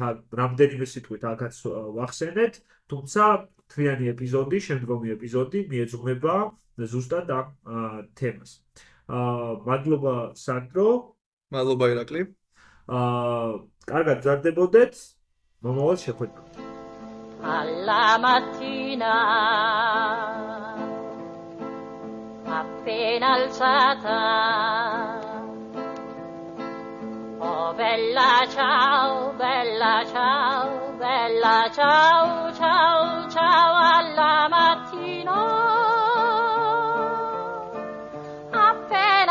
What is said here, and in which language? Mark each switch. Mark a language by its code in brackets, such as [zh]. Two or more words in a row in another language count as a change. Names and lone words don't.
[ka] რამდენიმე სიტყვით აქაც ვახსენეთ, თუმცა თლიანი ეპიზოდი, შემდგომი ეპიზოდი მიეძღვნება ზუსტად ამ თემას. მადლობა სანდრო. მადლობა ირაკლი. კარგად გზარდებოდეთ. მომავალ შეხვედრამდე. [it] Alla mattina appena alzata oh bella ciao bella ciao bella ciao ciao ciao alla mattina appena